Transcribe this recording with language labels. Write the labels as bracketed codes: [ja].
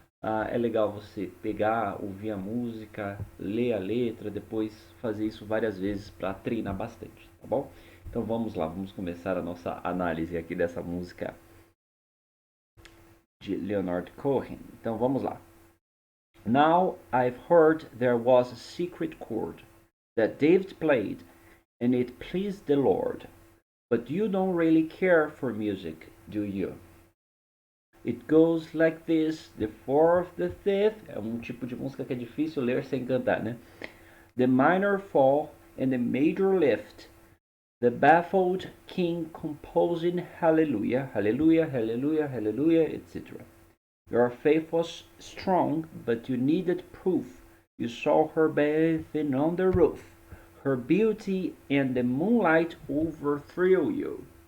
[pt] É legal você pegar, ouvir a música, ler a letra, depois fazer isso várias vezes para treinar bastante, tá bom? Então vamos lá, vamos começar a nossa análise aqui dessa música de Leonard Cohen. Então vamos lá. [en] Now I've heard there was a secret chord that David played and it pleased the Lord. But you don't really care for music, do you? It goes like this, the fourth, the fifth. [pt] É um tipo de música que é difícil ler sem cantar, né? [en] The minor fall and the major lift. The baffled king composing hallelujah, hallelujah, hallelujah, hallelujah, etc. Your faith was strong, but you needed proof. You saw her bathing on the roof. Her beauty and the moonlight overthrew you.